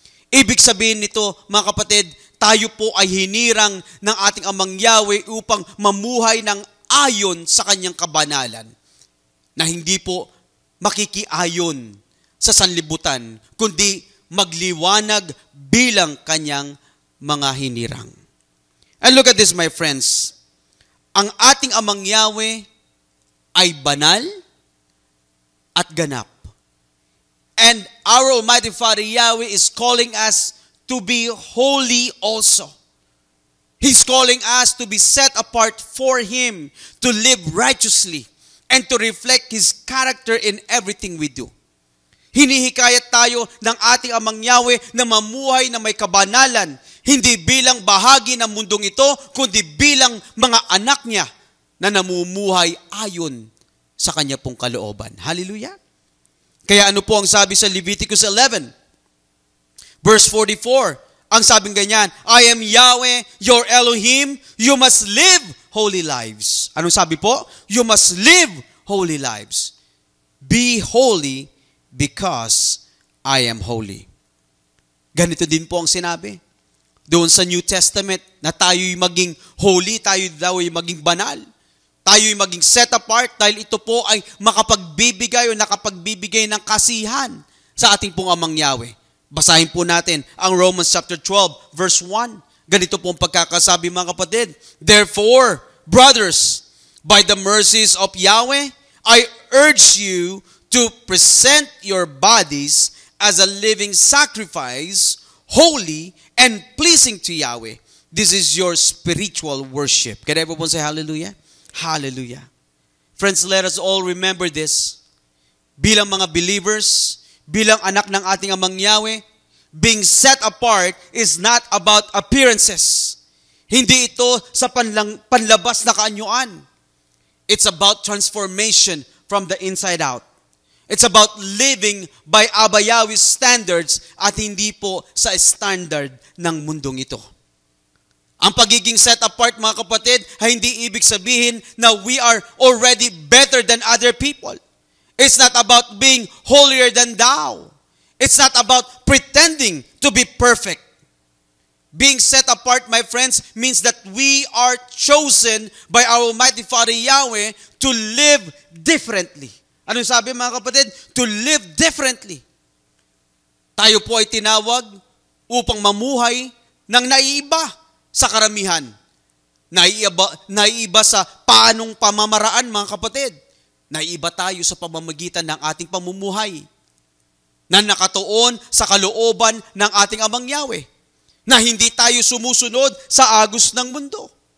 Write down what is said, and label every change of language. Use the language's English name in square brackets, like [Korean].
[Filipino] Ibig sabihin nito mga kapatid, tayo po ay hinirang ng ating Amang Yahweh upang mamuhay ng ayon sa Kanyang kabanalan, na hindi po makikiayon sa sanlibutan, kundi magliwanag bilang Kanyang mga hinirang. [English] And look at this, my friends. [Filipino] Ang ating Amang Yahweh ay banal at ganap. [English] And our Almighty Father Yahweh is calling us to be holy also. He's calling us to be set apart for Him, to live righteously, and to reflect His character in everything we do. [Filipino] Hinihikayat tayo ng ating Amang Yahweh na mamuhay na may kabanalan, hindi bilang bahagi ng mundong ito, kundi bilang mga anak niya na namumuhay ayon sa Kanya pong kalooban. Hallelujah! Kaya ano po ang sabi sa Leviticus 11? [English] Verse 44, [Filipino] ang sabing ganyan, [English] I am Yahweh, your Elohim, you must live holy lives. [Filipino] Anong sabi po? [English] You must live holy lives. Be holy because I am holy. [Filipino] Ganito din po ang sinabi. Doon sa New Testament na tayo'y maging holy, tayo daw ay maging banal. Tayo'y maging set apart dahil ito po ay makapagbibigay o nakapagbibigay ng kasihan sa ating pong Amang Yahweh. Basahin po natin ang Romans chapter 12 verse 1. Ganito po ang pagkakasabi mga kapatid. [English] Therefore, brothers, by the mercies of Yahweh, I urge you to present your bodies as a living sacrifice, holy and pleasing to Yahweh. This is your spiritual worship. Can everyone say hallelujah? Hallelujah. Friends, let us all remember this. [Filipino] Bilang mga believers, bilang anak ng ating Amang Yahweh, [English] being set apart is not about appearances. [Filipino] Hindi ito sa panlabas na kaanyuan. [English] It's about transformation from the inside out. It's about living by Abba Yahweh's standards [Filipino] at hindi po sa standard ng mundong ito. Ang pagiging set apart, mga kapatid, ay hindi ibig sabihin na [English] we are already better than other people. It's not about being holier than thou. It's not about pretending to be perfect. Being set apart, my friends, means that we are chosen by our Almighty Father Yahweh to live differently. [Filipino] Anong sabi mga kapatid? [English] To live differently. [Filipino] Tayo po ay tinawag upang mamuhay ng naiiba sa karamihan. Naiiba sa paanong pamamaraan, mga kapatid. Naiiba tayo sa pamamagitan ng ating pamumuhay na nakatuon sa kalooban ng ating Amang Yahweh, na hindi tayo sumusunod sa agos ng mundo.